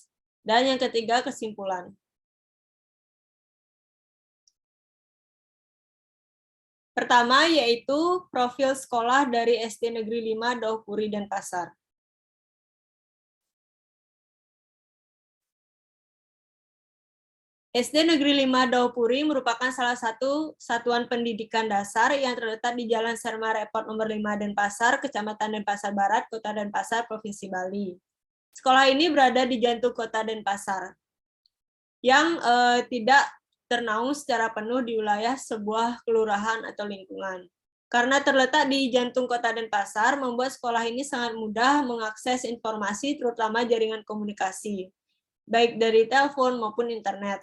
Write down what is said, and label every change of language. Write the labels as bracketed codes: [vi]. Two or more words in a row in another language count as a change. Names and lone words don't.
[id] Dan yang ketiga, kesimpulan. Pertama yaitu profil sekolah dari SD Negeri 5 Daupuri, Denpasar. SD Negeri 5 Daupuri merupakan salah satu satuan pendidikan dasar yang terletak di Jalan Serma Repot nomor 5 Denpasar, Kecamatan Denpasar Barat, Kota Denpasar, Provinsi Bali. Sekolah ini berada di jantung Kota Denpasar, yang tidak ternaung secara penuh di wilayah sebuah kelurahan atau lingkungan. Karena terletak di jantung Kota Denpasar, membuat sekolah ini sangat mudah mengakses informasi, terutama jaringan komunikasi, baik dari telepon maupun internet.